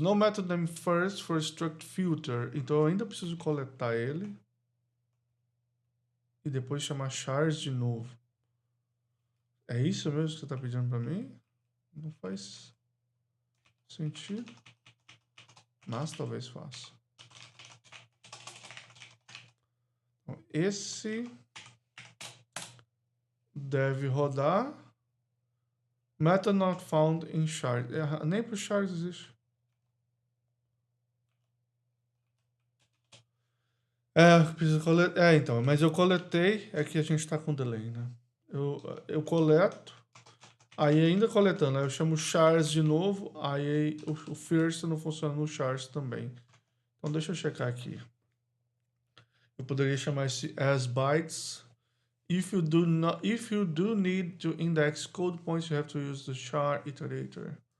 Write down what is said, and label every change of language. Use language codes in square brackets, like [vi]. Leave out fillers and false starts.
[en] No method name first for struct filter. [pt] Então eu ainda preciso coletar ele. E depois chamar chars de novo. É isso mesmo que você está pedindo para mim? Não faz sentido. Mas talvez faça. Então, esse deve rodar. [en] Method not found in chars. [pt] Nem para o chars existe. Preciso coletar. Então, mas eu coletei. É que a gente está com delay, né? Eu coleto. Aí ainda coletando, aí eu chamo chars de novo. Aí o first não funciona no chars também. Então deixa eu checar aqui. Eu poderia chamar esse as bytes. [en] If you do need to index code points, you have to use the char iterator.